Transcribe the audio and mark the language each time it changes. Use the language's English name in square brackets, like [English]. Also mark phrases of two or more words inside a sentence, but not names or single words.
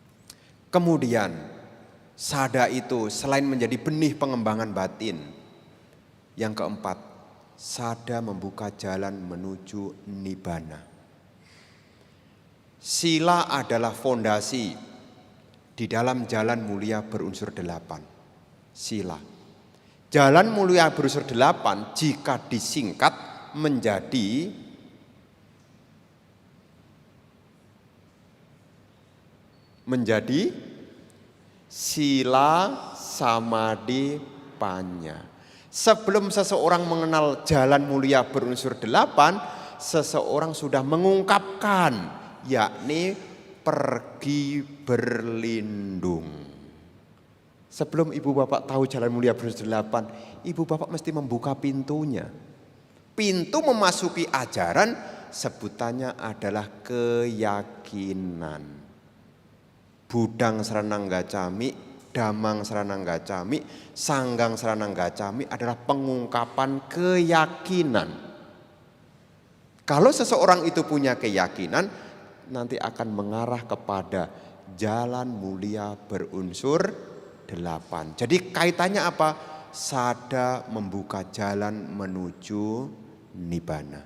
[Indonesian] Kemudian sada itu selain menjadi benih pengembangan batin, Yang keempat, sada membuka jalan menuju nibbana. Sila adalah fondasi di dalam jalan mulia berunsur 8. Sila. Jalan mulia berunsur 8 jika disingkat menjadi [Pali] sila, samadhi, panya. [Indonesian] Sebelum seseorang mengenal jalan mulia berunsur 8, seseorang sudah mengungkapkan, yakni pergi berlindung. Sebelum ibu bapak tahu jalan mulia berunsur 8, ibu bapak mesti membuka pintunya. Pintu memasuki ajaran sebutannya adalah keyakinan. [Pali] Budang saranang gacami, damang saranang gacami, sanggang saranang gacami [Indonesian] adalah pengungkapan keyakinan. Kalau seseorang itu punya keyakinan, nanti akan mengarah kepada jalan mulia berunsur 8. Jadi kaitannya apa? Sada membuka jalan menuju nibbana.